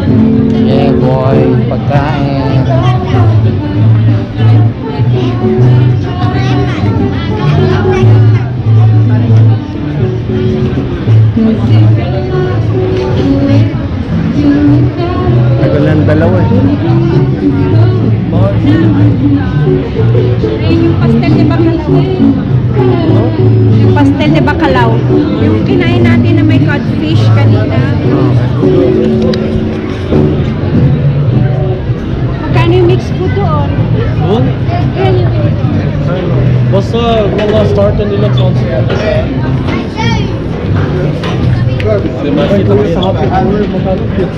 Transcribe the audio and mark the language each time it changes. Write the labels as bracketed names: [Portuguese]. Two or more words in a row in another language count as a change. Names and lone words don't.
[English] Yeah boy, [Filipino] pagkain. Tagalan dalawa eh. Mahal. Ayun yung [Spanish] pastel de bacalao. [Filipino] Yung [Spanish] pastel de bacalao. [Filipino] Yung kinain natin na may codfish kanina. Magkano yung [English] mixed food [Filipino] doon? Doon? Ayun yung Basta mga starter nila [English] sounds good. [Filipino] Sa [English] happy hour, [Filipino] magkano pizza?